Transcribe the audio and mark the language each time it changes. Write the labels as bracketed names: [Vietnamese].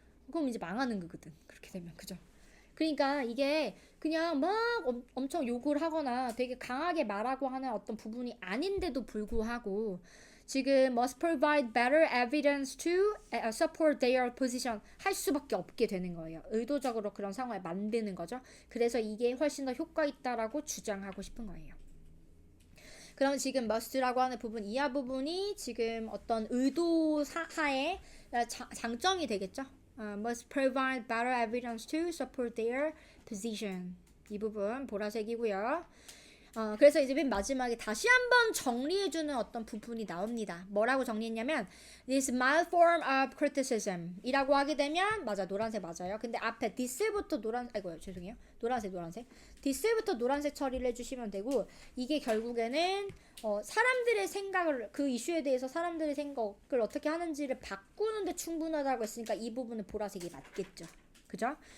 [Korean] 그럼 이제 망하는 거거든. 그렇게 되면 그죠? 그러니까 이게 그냥 막 엄청 욕을 하거나 되게 강하게 말하고 하는 어떤 부분이 아닌데도 불구하고 지금 [English] must provide better evidence to support their position [Korean] 할 수밖에 없게 되는 거예요. 의도적으로 그런 상황을 만드는 거죠. 그래서 이게 훨씬 더 효과 있다라고 주장하고 싶은 거예요. 그럼 지금 must라고 하는 부분 이하 부분이 지금 어떤 의도 하에 장점이 되겠죠. [English] must provide better evidence to support their position. [Korean] 이 부분 보라색이고요. 그래서 이제 맨 마지막에 다시 한번 정리해주는 어떤 부분이 나옵니다. 뭐라고 정리했냐면 [English] this mild form of criticism [Korean] 이라고 하게 되면 맞아 노란색 맞아요. 근데 앞에 this부터 죄송해요. 노란색 this부터 노란색 처리를 해주시면 되고 이게 결국에는 사람들의 생각을 그 이슈에 대해서 사람들의 생각을 어떻게 하는지를 바꾸는데 충분하다고 했으니까 이 부분은 보라색이 맞겠죠. 그죠?